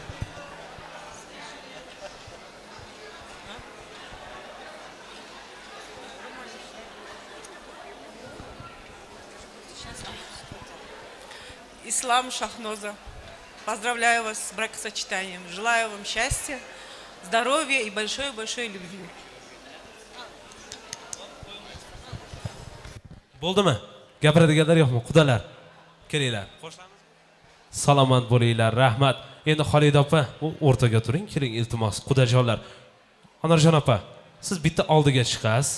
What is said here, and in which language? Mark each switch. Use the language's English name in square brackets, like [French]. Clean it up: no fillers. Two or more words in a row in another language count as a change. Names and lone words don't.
[Russian] Ислам Шахноза, поздравляю вас с бракосочетанием. Желаю вам счастья, здоровья и большой-большой любви. [Uzbek] Bo'ldimi? Gapiradiganlar yo'qmi? Qudalar. Kelinglar. Salomat bo'linglar, rahmat. Endi Xolida opa, o'rtaga turing, keling iltimos, qudajonlar. Onarjon opa, siz bitta oldiga chiqasiz.